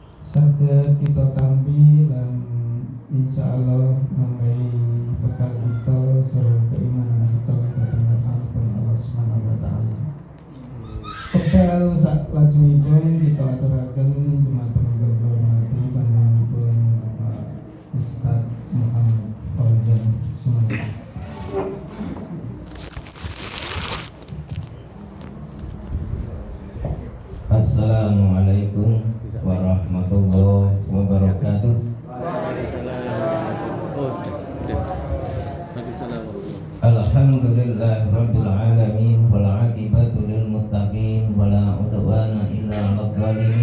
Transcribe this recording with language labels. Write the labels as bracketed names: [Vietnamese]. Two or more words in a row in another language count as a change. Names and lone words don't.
[Javanese] saged kita tampi lan insyaallah mangkai bekal kita sareng keimanan kita dhateng Allah [Arabic] سبحانه وتعالى. [Javanese] Bekal sak lajengipun kita aturaken dumateng hormati panjenenganipun Bapak Ustaz Muhammad Fauzan Sumanto. [Arabic] السلام عليكم ورحمة الله وبركاته. الحمد لله رب العالمين والعاقبة للمتقين ولا عدوان إلا على الظالمين.